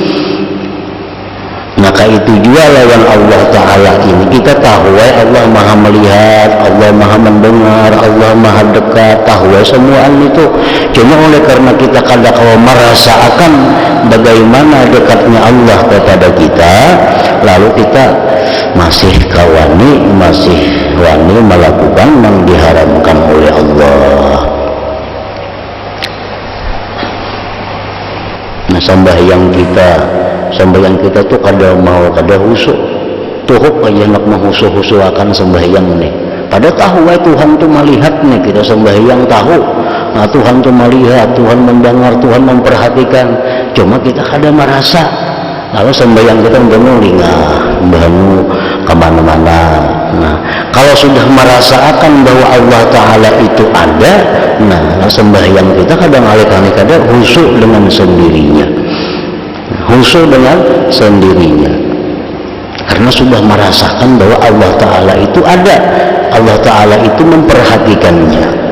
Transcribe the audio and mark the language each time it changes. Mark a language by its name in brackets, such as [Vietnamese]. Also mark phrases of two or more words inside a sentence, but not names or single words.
[Indonesian] Maka itu juga lawan Allah Ta'ala ini kita tahu Allah Maha melihat, Allah Maha mendengar, Allah Maha dekat, tahu semua itu. Cuma oleh karena kita kadang merasakan bagaimana dekatnya Allah kepada kita, lalu kita masih wani melakukan yang diharamkan oleh Allah. [Banjar] Nah, sembahyang kita tuh kada khusyuk, tuhuk aja nak menghusu-husu akan sembahyang nih. [Indonesian] Pada tahu Tuhan tuh melihat nih kita sembahyang, tahu. Nah, Tuhan tuh melihat, Tuhan mendengar, Tuhan memperhatikan. [Banjar] Cuma kita kada merasa. Lalu sembahyang kita banu kemana-mana. [Indonesian] Nah, kalau sudah merasakan bahwa Allah Ta'ala itu ada, nah sembahyang kita kadang kadang khusyuk dengan sendirinya. Khusyuk dengan sendirinya karena sudah merasakan bahwa Allah Ta'ala itu ada, Allah Ta'ala itu memperhatikannya.